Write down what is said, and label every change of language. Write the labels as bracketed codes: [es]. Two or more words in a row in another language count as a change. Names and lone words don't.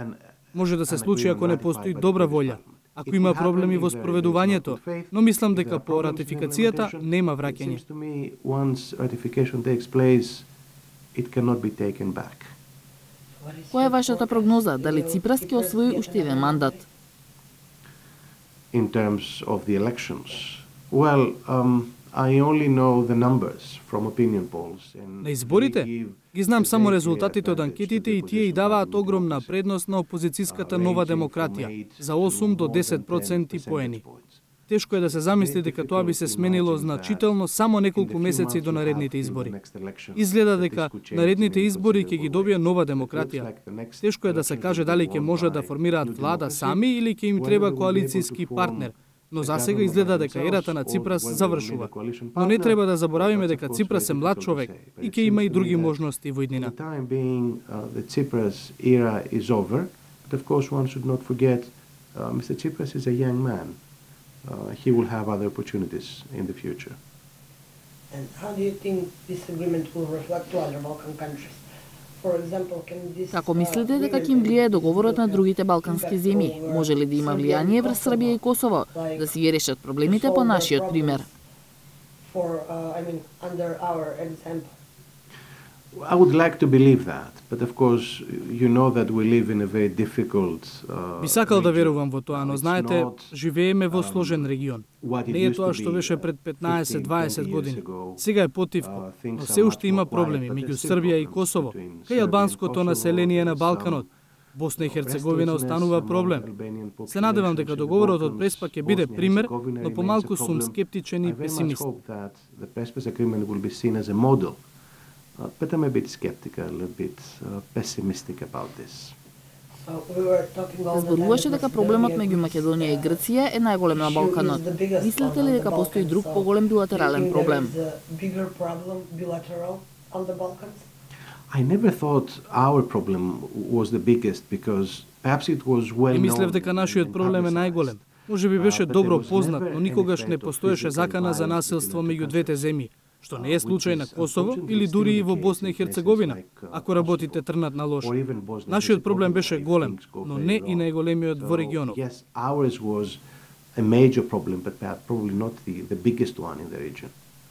[mk] Може да се случи ако не постои добра волја, ако има проблеми во спроведувањето, но мислам дека по ратификацијата нема враќање. Која е вашата прогноза? Дали Ципрас ќе освои уште еден мандат? [en] In terms of the elections, well, I only know the numbers from opinion polls. [mk] На изборите ги знам само резултатите од анкетите и тие и даваат огромна предност на опозицијската Нова демократија за 8 до 10% поени. Тешко е да се замисли дека тоа би се сменило значително само неколку месеци до наредните избори. Изгледа дека наредните избори ќе ги добија Нова демократија. Тешко е да се каже дали ќе може да формираат влада сами или ќе им треба коалицијски партнер. Но засега изгледа дека ерата на Ципрас завршува. Но не треба да заборавиме дека Ципрас е млад човек и ќе има и други можности во иднина. [en] Mr. Tsipras is a young man. He will have other opportunities in the future. And how do you think this agreement will reflect to other Balkan countries? [mk] Како мислите дека ќе им влијае договорот на другите балкански земји? Може ли да има влијание врз Србија и Косово, да си ги решат проблемите по нашиот пример? [en] I would like to believe that, but of course you know that we live in a very difficult [mk] Би сакал да верувам во тоа, но знаете, живееме во сложен регион. Не е тоа што беше пред 15-20 години. Сега е потивко, но се уште има проблеми меѓу Србија и Косово, кај албанското население на Балканот. Босна и Херцеговина останува проблем. Се надевам дека договорот од Преспа ќе биде пример, но помалку сум скептичен и песимист. [en] But I'm a bit skeptical, a bit pessimistic about this. [mk] Зборуваше дека проблемот меѓу Македонија и Грција е најголем на Балканот. Мислите ли дека постои друг поголем билатерален проблем? [en] I never thought our problem was the biggest because perhaps it was well known. [mk] Мислев дека нашиот проблем е најголем. Може би беше добро познат, но никогаш не постоеше закана за насилство меѓу двете земји. што не е случај на Косово или дури и во Босна и Херцеговина, ако работите трнат на лошо. Нашиот проблем беше голем, но не и најголемиот во регионот. [en] Yes, ours was a major problem, but probably not the biggest one in the region.